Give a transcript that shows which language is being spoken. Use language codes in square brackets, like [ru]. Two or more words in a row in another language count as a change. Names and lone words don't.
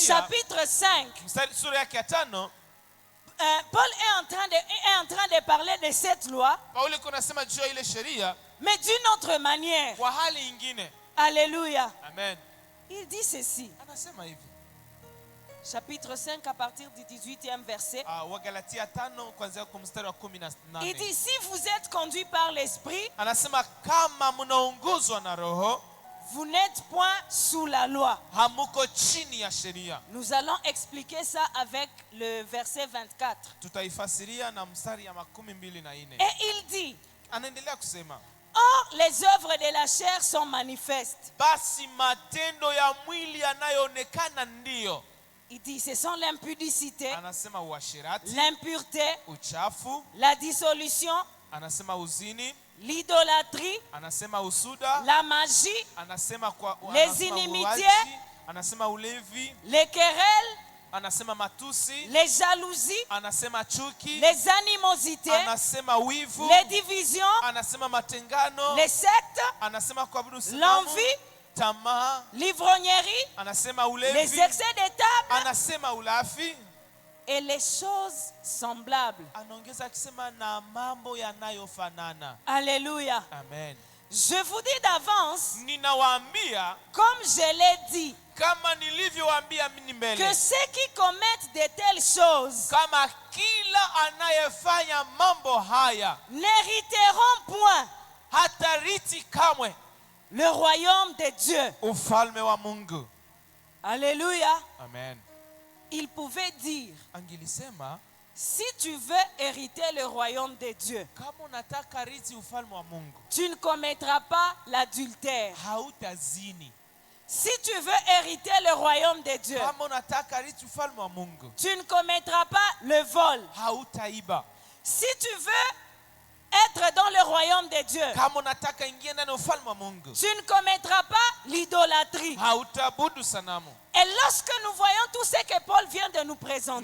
[fr] chapitre 5, [sw] sura yake ya 5, [fr] Paul est en train de parler de cette loi, [sw] Paulo yuko anasema juu ya ile sheria [fr] mais d'une autre manière. [sw] kwa hali nyingine. [fr] Alléluia. [sw] Amen. [fr] Il dit ceci, [sw] Anasema hivi. [fr] chapitre 5 à partir du 18e verset. [sw] Wagalatia 5 kuanzia kwa mstari wa 18. [fr] Il dit, si vous êtes conduit par l'esprit, [sw] Anasema kama mnaongozwa na roho, [fr] vous n'êtes point sous la loi. [sw] hamuko chini ya sheria. [fr] Nous allons expliquer ça avec le verset 24. [sw] Tutaifasiria na mstari ya 24. [fr] Et il dit, [sw] Anaendelea kusema, [fr] or les œuvres de la chair sont manifestes. [sw] basi matendo ya mwili yanayoonekana ndiyo. [fr] Il dit, ce sont l'impudicité, [sw] Anasema uasherati, [fr] l'impureté, [sw] uchafu, [fr] la dissolution, [sw] anasema uzini, [fr] l'idolâtrie, [sw] anasema usuda, [fr] la magie, [sw] anasema [fr] les [sw] anasema [fr] inimitiés, [sw] uaji, anasema ulevi, [fr] les querelles, [sw] anasema matusi, [fr] les jalousies, [sw] anasema chuki, [fr] les animosités, [sw] anasema wivu, [fr] les divisions, [sw] anasema matengano, [fr] les sectes, [sw] anasema kuabudu sanamu, [fr] l'envie, [sw] tamaa, [fr] l'ivrognerie, [sw] anasema [fr] les [sw] ulevi, [fr] excès de table [sw] anasema ulafi. [fr] et les choses semblables. [sw] Anaongeza akisema na mambo yanayofanana. [fr] Alléluia. [sw] Amen. [fr] Je vous dis d'avance, [sw] Ninawaambia [fr] comme je l'ai dit, [sw] kama nilivyowaambia mimi [fr] que [sw] mbele, [fr] ceux qui commettent de telles choses [sw] kama kila anayefanya mambo haya [fr] n'hériteront point [sw] hatariti kamwe [fr] le royaume de Dieu. [sw] ufalme wa Mungu. [fr] Alléluia. [sw] Amen. [fr] Il pouvait dire, [sw] Angilisema [fr] si tu veux hériter le royaume de Dieu, [sw] kama unataka riti ufalme wa Mungu, [fr] tu ne commettras pas l'adultère. [sw] hautazini. [fr] Si tu veux hériter le royaume de Dieu, [sw] Kama unataka riti ufalme wa Mungu, [fr] tu ne commettras pas le vol. [sw] hautaiba. [fr] Si tu veux être dans le royaume de Dieu, [sw] Kama unataka ingia ndani ya ufalme wa Mungu, [fr] tu ne commettras pas l'idolâtrie. [sw] hautaabudu sanamu. [fr] Et lorsque nous voyons tout ce que Paul vient de nous présenter,